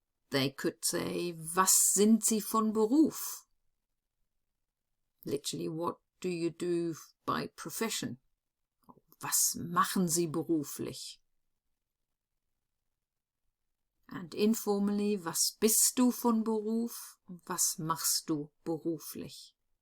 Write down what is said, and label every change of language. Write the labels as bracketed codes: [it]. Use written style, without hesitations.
[en] They could say, [de] was sind Sie von Beruf? [en] Literally, what do you do by profession? [de] Was machen Sie beruflich? [en] And informally, [de] was bist du von Beruf? Was machst du beruflich?